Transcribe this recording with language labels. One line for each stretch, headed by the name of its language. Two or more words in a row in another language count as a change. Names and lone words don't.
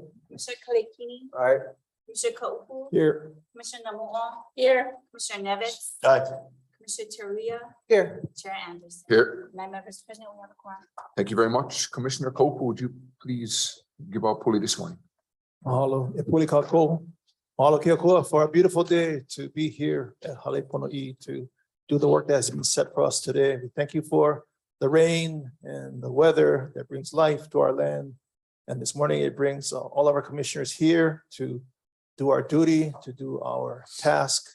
English: Commissioner Kalekini, Aye. Commissioner Kopu, Here. Commissioner Namu'o, here, Commissioner Nevitz, Aye. Commissioner Teruya, Here. Chair Anderson. Here. 9 members present, we have a quorum. Thank you very much. Commissioner Cope, would you please give our pulley this morning?
Hawaiian: Mahalo, e puli kako. Mahalo kia koa
English: for a beautiful day to be here at Halepono'i to do the work that has been set for us today. We thank you for the rain and the weather that brings life to our land. And this morning it brings all of our commissioners here to do our duty, to do our task.